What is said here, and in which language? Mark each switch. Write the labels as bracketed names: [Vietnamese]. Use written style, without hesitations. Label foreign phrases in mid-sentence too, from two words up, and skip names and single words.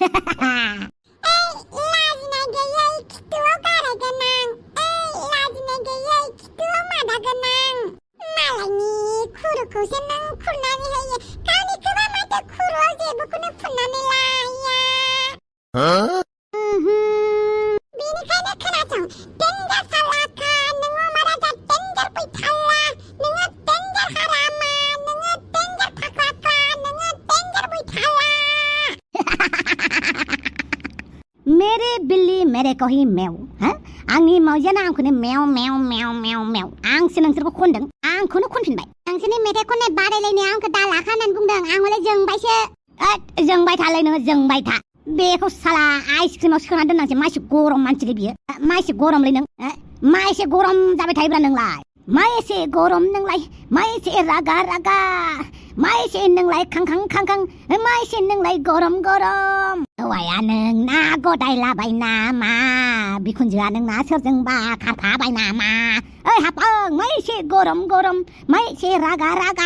[Bodo] लाजिनाय गैयै खिथुआव गाराय गोनां लाजिनाय गैयै खिथुआव मादा गोनां मालायनि खुरुखौसो नों खुरनानै होयो गावनिखौबा माथो खुरुआव जेबोखौनो फुननानै लाया बेनिखायनो खोनासं डेन्जार सालाखा नोङो माराजा डेन्जार बैथाला नोङो डेन्जार हारामा नोङो डेन्जार फाख्राखा नोङो डेन्जार बैथाला [Hindi] मेरे बिल्ली मेरे को ही मेव [Bodo] आंनि मावजियानो आंखौनो मेव मेव मेव मेव मेव आंसो नोंसोरखौ खनदों आंखौनो खनफिनबाय नोंसोरनि मेथाइ खननाय बादायलायनाया आंखौ दा लाखा होननानै बुंदों आं हले जोंबायसो जोंबाय थालाय नोङो जोंबाय था बेखौ साला आइसक्रिमाव सोना दोननांसै मा एसे गरम मानसिलै बियो मा एसे गरमलै नों मा एसे गरम जाबाय थायोब्रा नोंलाय मा एसे गरम नोंलाय मा एसे रागा रागा मा एसे नोंलाय खांखां खांखां मा एसे नोंलाय गरम गरम हौवाया नोंना गदायलाबाय नामा बिखुनजोआ नोंना सोरजोंबा खारफाबाय नामा ओइ हाफां मा एसे गरम गरम मा एसे रागा रागा